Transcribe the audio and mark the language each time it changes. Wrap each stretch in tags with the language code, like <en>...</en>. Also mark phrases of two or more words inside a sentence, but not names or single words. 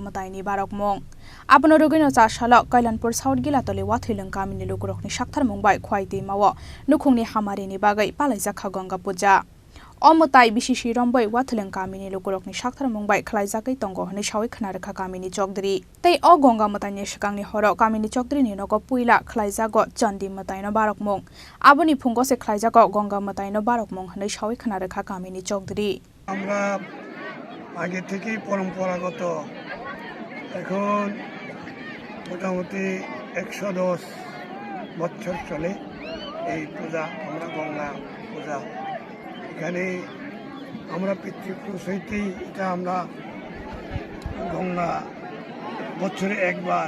<trp>मतायनि बारक मं आबो नरगैनो चा सालो काइलानपुर साउथ गिलातले वाथिलिं गामिनि लोगरकनि साक्थार मुंबाय खवाइ दैमावा नुखुंनि हामारिनि बागै पालाय जाखा गंगा पूजा अमताय बिसिसि रंबै वाथिलिं गामिनि लोगरकनि साक्थार मुंबाय खलायजाकै तंग हनै सावै खनारेखा गामिनि चौधरी तै अ गंगा मतायनि सिगांनि हर गामिनि चौधरीनि नग पुइला खलायजागो चन्दी मतायनो बारक मुं आबोनि फुंगसे खलायजागो गंगा मतायनो बारक मुं हनै सावै खनारेखा गामिनि चौधरी</trp> <bn>আমরা আগে থেকেই পরম্পরাগত এখন মোটামুটি 110 বছর চলে এই পূজা আমরা গঙ্গা পূজা এখানে আমরা পিতৃপুরুষ হইতেই এটা আমরা গঙ্গা বছরে একবার</bn>